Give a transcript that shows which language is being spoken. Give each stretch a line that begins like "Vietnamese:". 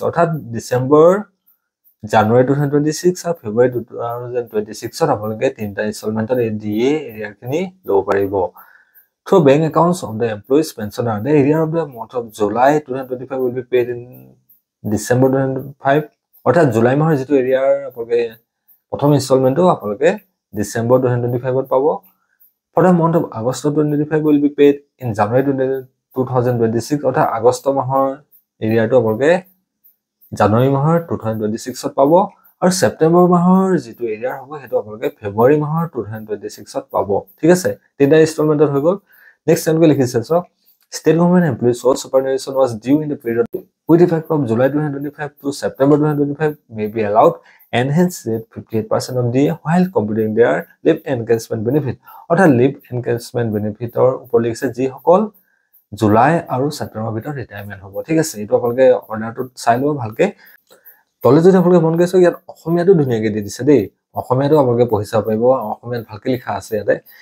Assamese: অৰ্থাৎ ডিচেম্বৰ, জানুৱাৰী 2026 আৰু ফেব্ৰুৱাৰী 2026ত আপোনালোকে 3টা ইনষ্টলমেণ্টত এই ডিএ এৰিয়াৰখিনি ল'ব পাৰিব।
English: Through bank accounts of the employees pensioner the arrear of the month of July 2025 will be paid in December 2025।
Assamese: অৰ্থাৎ জুলাই মাহৰ যিটো এৰিয়াৰ আপোনালোকে প্ৰথম ইনষ্টলমেণ্টটো আপোনালোকে ডিচেম্বৰ 2025ত পাব।
English: For the month of August 2025 will be paid in January 2026।
Assamese: অৰ্থাৎ আগষ্ট মাহৰ এৰিয়াটো আপোনালোকে জানুৱাৰী মাহৰ 2026ত পাব। আৰু ছেপ্টেম্বৰ মাহৰ যিটো এৰিয়াৰ হ'ব সেইটো আপোনালোকে ফেব্ৰুৱাৰী মাহৰ 2026ত পাব। ঠিক আছে, 3টা ইনষ্টলমেণ্টত হৈ গ'ল।
English: next
Assamese: তেওঁলোকে লিখিছে চাওক
English: State government employees whose superannuation was due in the period with effect from July 2025 to September 2025 may be allowed enhanced rate 58% of DA while computing their leave encashment benefit।
Assamese: অৰ্থাৎ লিভ এনকেজমেণ্ট বেনিফিটৰ ওপৰত লিখিছে যিসকল July আৰু ছেপ্টেম্বৰৰ ভিতৰত retirement হ'ব। ঠিক আছে, এইটো আপোনালোকে অৰ্ডাৰটোত চাই ল'ব ভালকে। তলে যদি আপোনালোকে মন কৰিছে ইয়াত অসমীয়াটো ধুনীয়াকৈ দি দিছে দেই, অসমীয়াটো আপোনালোকে পঢ়ি চাব পাৰিব, অসমীয়াত ভালকৈ লিখা আছে ইয়াতে।